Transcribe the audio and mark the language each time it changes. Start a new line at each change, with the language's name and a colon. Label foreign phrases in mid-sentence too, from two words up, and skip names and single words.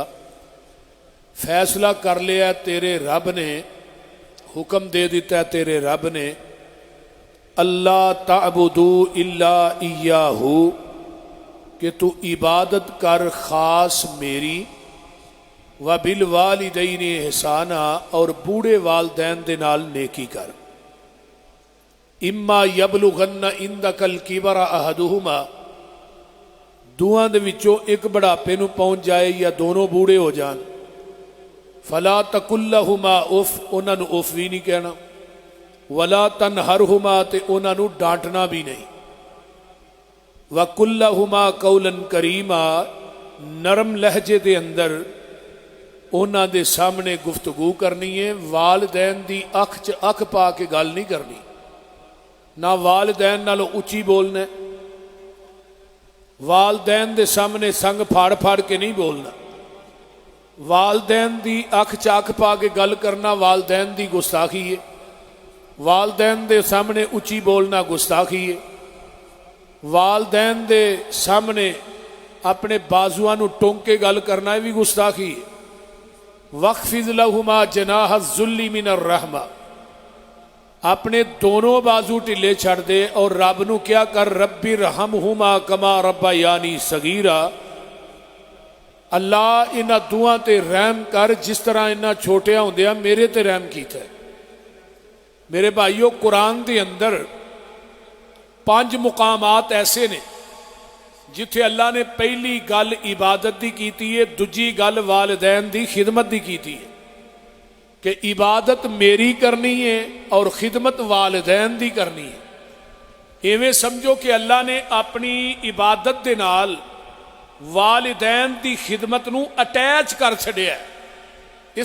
Punjabi: فیصلہ کر لیا تیرے رب نے، حکم دے دیتا ہے تیرے رب نے،
Arabic: اللہ تعبدو الا ایاہ،
Punjabi: کہ تو عبادت کر خاص میری،
Arabic: وبالوالدین احسانا،
Punjabi: اور بوڑھے والدین دے نال نیکی کر،
Arabic: اما یبلغن عندک الکبر احدہما،
Punjabi: دوہاں دے وچوں ایک بڑھاپے نو پہنچ جائے یا دونوں بوڑھے ہو جان،
Arabic: فلا تقل لہما اف،
Punjabi: انہاں نو اف بھی نہیں کہنا،
Arabic: ولا تنہرہما،
Punjabi: تے انہاں نو ڈانٹنا بھی نہیں،
Arabic: وقل لہما قولا کریما،
Punjabi: نرم لہجے دے اندر انہاں دے سامنے گفتگو کرنی ہے، والدین دی اکھ چ اکھ پا کے گل نہیں کرنی، نہ والدین نالو اچھی بولنا، والدین دے سامنے سنگ پھاڑ پھاڑ کے نہیں بولنا، والدین دی اکھ چاک پا کے گل کرنا والدین دی گستاخی ہے، والدین دے سامنے اچھی بولنا گستاخی ہے، والدین دے سامنے اپنے بازواں نو ٹونک کے گل کرنا بھی گستاخی ہے۔
Arabic: وَاخْفِضْ لَهُمَا جَنَاحَ الذُّلِّ مِنَ الرَّحْمَةِ،
Punjabi: اپنے دونوں بازو ٹلے چھڑ دے اور رب نو کیا کر،
Arabic: رب ارحمہما کما ربیانی صغیرا،
Punjabi: اللہ انہاں دعا تے رحم کر جس طرح انہاں چھوٹیاں ہوندیاں میرے تے رحم کیتا ہے۔ میرے بھائیو، قرآن دے اندر 5 مقامات ایسے نے جتھے اللہ نے پہلی گل عبادت دی کیتی ہے، دوجی گل والدین دی خدمت دی کیتی ہے، کہ عبادت میری کرنی ہے اور خدمت والدین دی کرنی ہے۔ ایویں سمجھو کہ اللہ نے اپنی عبادت دے نال والدین دی خدمت نو اٹیچ کر چھڑیا ہے۔